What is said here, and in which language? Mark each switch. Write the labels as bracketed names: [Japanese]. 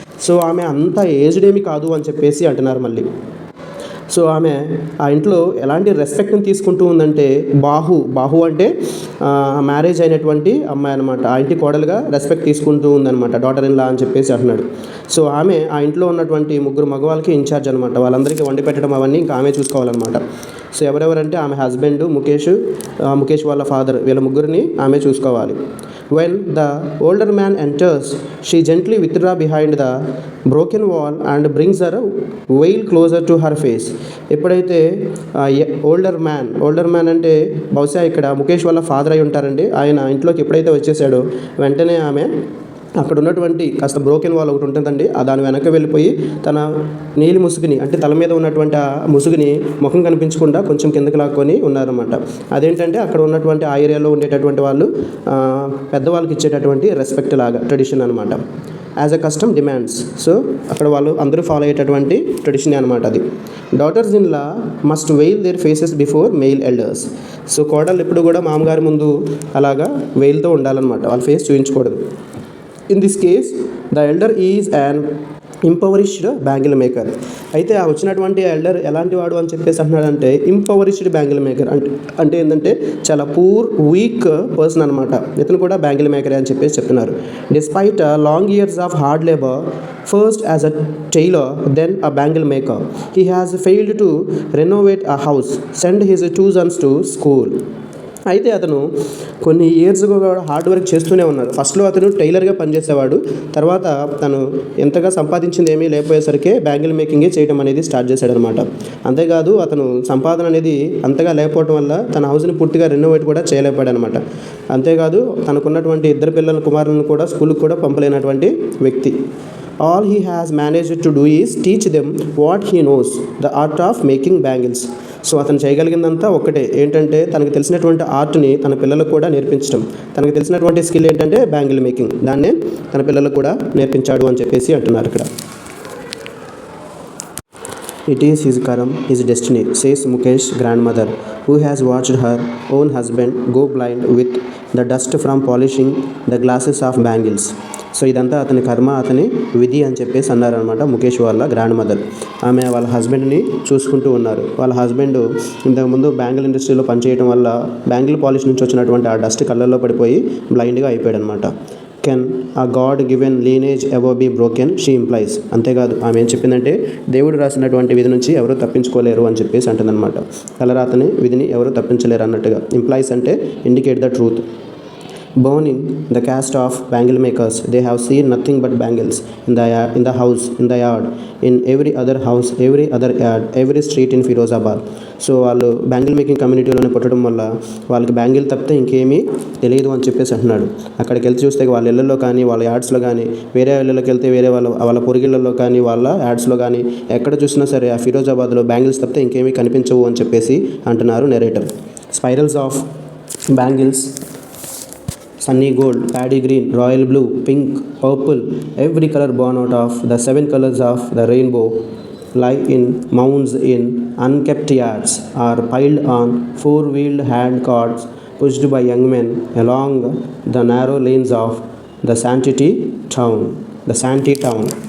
[Telugu] So ఆమె అంత aged ఏమి కాదు అని చెప్పేసి అంటున్నారు మళ్ళీ. సో ఆమె ఆ ఇంట్లో ఎలాంటి రెస్పెక్ట్ని తీసుకుంటూ ఉందంటే బాహు అంటే మ్యారేజ్ అయినటువంటి అమ్మాయి అనమాట. ఆ ఇంటి కోడలుగా రెస్పెక్ట్ తీసుకుంటూ ఉందన్నమాట, డాటర్ ఇన్ లా అని చెప్పేసి అంటున్నాడు. సో ఆమె ఆ ఇంట్లో ఉన్నటువంటి 3 మగవాళ్ళకి ఇన్ఛార్జ్ అనమాట. వాళ్ళందరికీ వండి పెట్టడం అవన్నీ ఇంకా ఆమె చూసుకోవాలన్నమాట. సో ఎవరెవరంటే ఆమె హస్బెండ్ ముఖేష్ వాళ్ళ ఫాదర్, వీళ్ళ ముగ్గురిని ఆమె చూసుకోవాలి. [English] When the older man enters, she gently withdraws behind the broken wall and brings her veil closer to her face. [Telugu] ఎప్పుడైతే ఓల్డర్ మ్యాన్ అంటే బహుశా ఇక్కడ ముఖేష్ వాళ్ళ ఫాదర్ అయి ఉంటారండి. ఆయన ఇంట్లోకి ఎప్పుడైతే వచ్చేసాడో వెంటనే ఆమె అక్కడ ఉన్నటువంటి కాస్త బ్రోకెన్ వాల్ ఒకటి ఉంటుందండి, దాని వెనక వెళ్ళిపోయి తన నీలి ముసుగుని అంటే తల మీద ఉన్నటువంటి ఆ ముసుగుని ముఖం కనిపించకుండా కొంచెం కిందకి లాక్కొని ఉన్నారన్నమాట. అదేంటంటే అక్కడ ఉన్నటువంటి ఆ ఏరియాలో ఉండేటటువంటి వాళ్ళు పెద్దవాళ్ళకి ఇచ్చేటటువంటి రెస్పెక్ట్ లాగా, ట్రెడిషన్ అనమాట. [English] As a custom demands. [Telugu] So అక్కడ వాళ్ళు అందరూ ఫాలో అయ్యేటటువంటి ట్రెడిషన్ అనమాట అది. [English] Daughters in law must veil their faces before male elders. [Telugu] So కోడళ్ళు ఎప్పుడు కూడా మామగారి ముందు అలాగా వెయిల్తో ఉండాలన్నమాట, వాళ్ళ ఫేస్ చూపించకూడదు. [English] In this case, the elder is an impoverished bangle maker. [Telugu] అయితే ఆ వచ్చినటువంటి ఎల్డర్ ఎలాంటి వాడు అని చెప్పేసి అంటున్నాడంటే ఇంపవరిష్డ్ బ్యాంగిల్ మేకర్ అంటే ఏంటంటే చాలా పూర్ వీక్ పర్సన్ అనమాట. ఇతను కూడా బ్యాంగిల్ మేకరే అని చెప్పేసి చెప్తున్నారు. [English] Despite long years of hard labour, first as a tailor then a bangle maker, he has failed to renovate a house, send his 2 sons to school. [Telugu] అయితే అతను కొన్ని ఇయర్స్గా కూడా హార్డ్ వర్క్ చేస్తూనే ఉన్నారు. ఫస్ట్లో అతను టైలర్గా పనిచేసేవాడు. తర్వాత తను ఎంతగా సంపాదించింది ఏమీ లేకపోయేసరికి బ్యాంగిల్ మేకింగే చేయడం అనేది స్టార్ట్ చేశాడనమాట. అంతేకాదు అతను సంపాదన అనేది అంతగా లేకపోవడం వల్ల తన హౌస్ని పూర్తిగా రెనోవేట్ కూడా చేయలేకపోయాడనమాట. అంతేకాదు తనకున్నటువంటి 2 కుమారులను కూడా స్కూల్కి కూడా పంపలేనటువంటి వ్యక్తి. [English] All he has managed to do is teach them what he knows, the art of making bangles. [Telugu] So అతను చేయగలిగిందంతా ఒక్కటే, ఏంటంటే తనకు తెలిసినటువంటి ఆర్ట్ని తన పిల్లలకు కూడా నేర్పించడం. తనకు తెలిసినటువంటి స్కిల్ ఏంటంటే బ్యాంగిల్ మేకింగ్, దాన్నే తన పిల్లలకు కూడా నేర్పించాడు అని చెప్పేసి అంటున్నారు ఇక్కడ. [English] It is his karam, his destiny, says Mukesh's grandmother, who has watched her own husband go blind with the dust from polishing the glasses of bangles. [Telugu] So ఇదంతా అతని కర్మ, అతని విధి అని చెప్పేసి అన్నారనమాట ముఖేష్ వాళ్ళ గ్రాండ్ మదర్. ఆమె వాళ్ళ హస్బెండ్ని చూసుకుంటూ ఉన్నారు. వాళ్ళ హస్బెండ్ ఇంతకుముందు బ్యాంగిల్ ఇండస్ట్రీలో పనిచేయడం వల్ల బ్యాంగిల్ పాలిష్ నుంచి వచ్చినటువంటి ఆ డస్ట్ కళ్ళల్లో పడిపోయి బ్లైండ్గా అయిపోయాడు అనమాట. [English] Can a god given lineage ever be broken, she implies. [Telugu] అంతేకాదు ఆమె ఏం చెప్పిందంటే దేవుడు రాసినటువంటి విధి నుంచి ఎవరు తప్పించుకోలేరు అని చెప్పేసి అంటుందన్నమాట. తలరాతని విధిని ఎవరు తప్పించలేరు అన్నట్టుగా. [English] Implies అంటే indicate the truth. Born in the caste of bangle makers, they have seen nothing but bangles in the house, in the yard, in every other house, every other yard, every street in Firozabad. [Telugu] So వాళ్ళు bangle making కమ్యూనిటీలోనే పుట్టడం వల్ల వాళ్ళకి bangle తప్పితే ఇంకేమీ తెలియదు అని చెప్పేసి అంటున్నాడు. అక్కడికి వెళ్తే చూస్తే వాళ్ళ ఇళ్ళల్లో కానీ వాళ్ళ యాడ్స్లో కానీ, వేరే ఇళ్ళకి వెళ్తే వేరే వాళ్ళ పొరుగిళ్ళల్లో కానీ వాళ్ళ యాడ్స్లో కానీ ఎక్కడ చూసినా సరే ఆ ఫిరోజాబాద్లో బ్యాంగిల్స్ తప్పితే ఇంకేమీ కనిపించవు అని చెప్పేసి అంటున్నారు narrator. [English] Spirals of bangles, sunny gold, paddy green, royal blue, pink, purple, every color born out of the 7 colors of the rainbow, lie in mounds in unkept yards, are piled on 4-wheeled hand carts pushed by young men along the narrow lanes of the Shanty town.